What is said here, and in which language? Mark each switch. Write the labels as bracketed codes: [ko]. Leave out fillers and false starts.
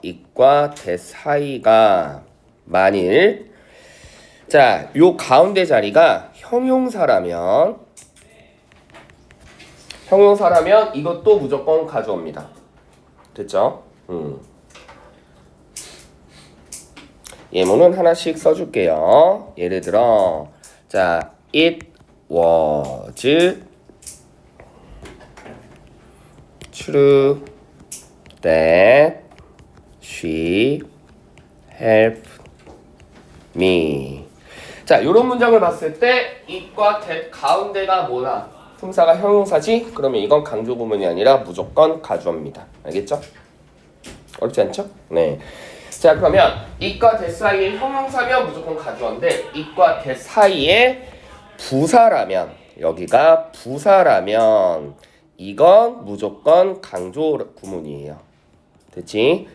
[ko] it과 that 사이가 만일 자, 요 가운데 자리가 형용사라면 이것도 무조건 가주어입니다. 됐죠? 예문은 하나씩 써줄게요. 예를 들어 자, [en] it was true that she helped me. [ko] 자, 요런 문장을 봤을 때 it과 that 가운데가 뭐나 품사가 형용사지? 그러면 이건 강조 구문이 아니라 무조건 가주어입니다. 알겠죠? 어렵지 않죠? 네. 자, 그러면 it과 that 사이에 형용사면 무조건 가주어인데 it과 that 사이에 부사라면 여기가 부사라면 이건 무조건 강조 구문이에요. 됐지?